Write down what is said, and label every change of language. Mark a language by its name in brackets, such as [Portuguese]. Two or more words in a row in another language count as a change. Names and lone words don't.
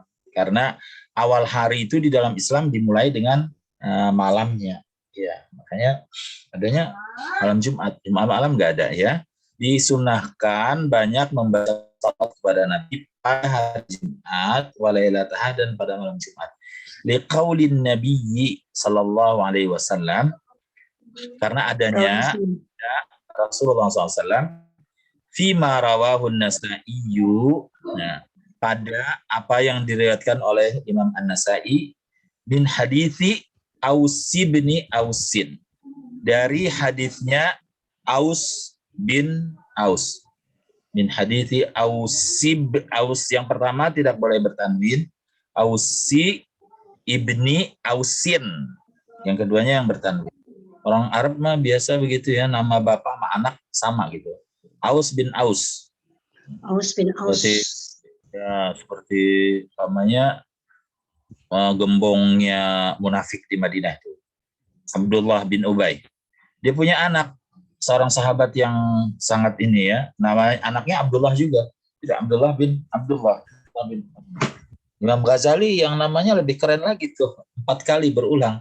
[Indonesian] Karena awal hari itu di dalam Islam dimulai dengan malamnya. Ya, makanya adanya malam Jumat. Jumat malam nggak ada ya. Disunahkan banyak membaca salat kepada Nabi pada hari Jumat, walailataha, dan pada malam Jumat. [Arabic] لقول النبي صلى الله عليه وسلم, [Indonesian] karena adanya Rasulullah SAW [Arabic] فيما رواه النسائي, [Indonesian] nah, pada apa yang diriwayatkan oleh Imam An-Nasai [Arabic] من حديث أوس بن أوس, [Indonesian] dari hadisnya Aus bin Aus. [Arabic] من حديث أوس. [Indonesian] Aus yang pertama tidak boleh bertanwin. [Arabic] أوس ابن أوس. [Indonesian] Yang keduanya yang bertanwin. Orang Arab mah biasa begitu ya, nama bapak sama anak sama gitu. Aus bin Aus. Aus bin Aus. Seperti namanya gembongnya munafik di Madinah itu. Abdullah bin Ubay. Dia punya anak, seorang sahabat yang sangat ini ya, namanya anaknya Abdullah juga. Tidak Abdullah bin Abdullah. Imam Ghazali yang namanya lebih keren lagi tuh, 4 kali berulang.